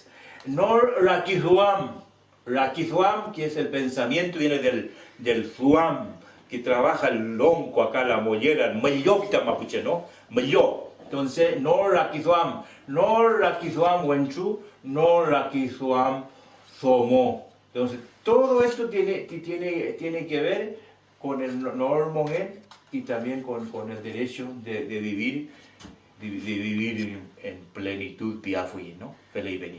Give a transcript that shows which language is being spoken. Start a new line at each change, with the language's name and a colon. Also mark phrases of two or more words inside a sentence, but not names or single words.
Mapuche: Nor Rakizuam,
Spanish: que es el pensamiento, viene del zuam, que trabaja el lonco acá, la mollera, el mellopita mapuche, ¿no? Mellop. Entonces,
Mapuche: no rakizuam wenchu, no rakizuam somo.
Spanish: Entonces, todo esto tiene que ver con el normongen y también con el derecho de vivir en plenitud piafuyi, ¿no? Feliz